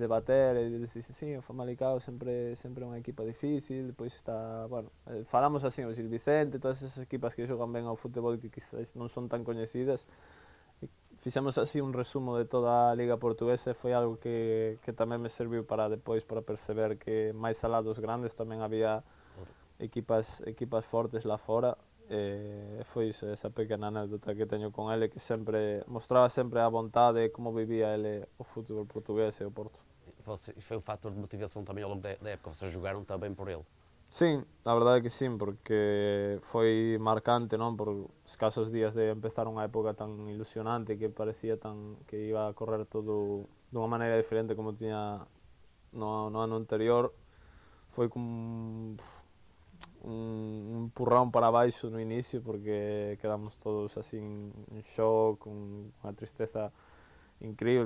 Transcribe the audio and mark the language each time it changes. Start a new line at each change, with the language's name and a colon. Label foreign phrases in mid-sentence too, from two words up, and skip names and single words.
Galician: de bater, e eles dixen, sí, o Famalicão sempre é unha equipa difícil, depois está, bueno, falamos así, o Gil Vicente, todas esas equipas que xogan ben ao fútbol que quizás non son tan coñecidas, e fixemos así un resumo de toda a Liga Portuguesa, e foi algo que tamén me serviu para depois para perceber que máis alá dos grandes tamén había equipas fortes lá fora. Foi iso, esa pequena anécdota que teño con ele, que mostraba sempre a vontade como vivía ele o fútbol portugués e o Porto.
Portuguese: Foi um fator de motivação também ao longo da época, vocês jogaram também por ele? Sim, a verdade é que sim, porque foi marcante,
Galician: non? Por escasos días de empezar unha época tan ilusionante que parecía que
Spanish: iba a correr
Galician: todo dunha maneira diferente como tiña no ano anterior. Foi como un empurrón para baixo no inicio, porque quedamos todos así en shock, con unha tristeza incrível.